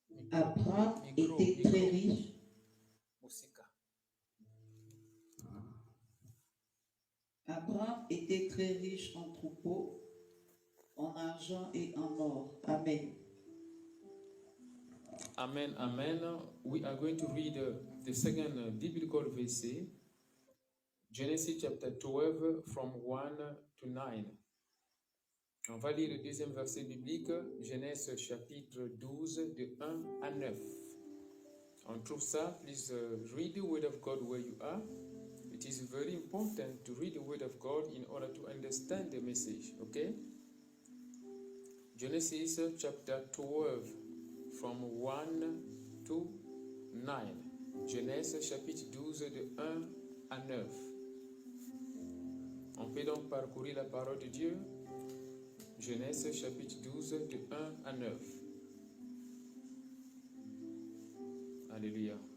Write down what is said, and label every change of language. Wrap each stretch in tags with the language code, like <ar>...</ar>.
<fr>Abraham était très riche. Abraham était très riche en troupeaux, en argent et en or. Amen. Amen, amen.</fr> <en>We are going to read the second biblical verse, Genesis chapter 12 from 1 to 9.</en> <fr>On va lire le deuxième verset biblique, Genèse chapitre 12 de 1 à 9. On trouve ça,</fr> <en>please read the word of God where you are. It is very important to read the word of God in order to understand the message, okay? Genesis chapter 12 from 1 to 9.</en> <fr>Genèse chapitre 12 de 1 à 9. On peut donc parcourir la parole de Dieu. Genèse chapitre 12 de 1 à 9. Alléluia.</fr>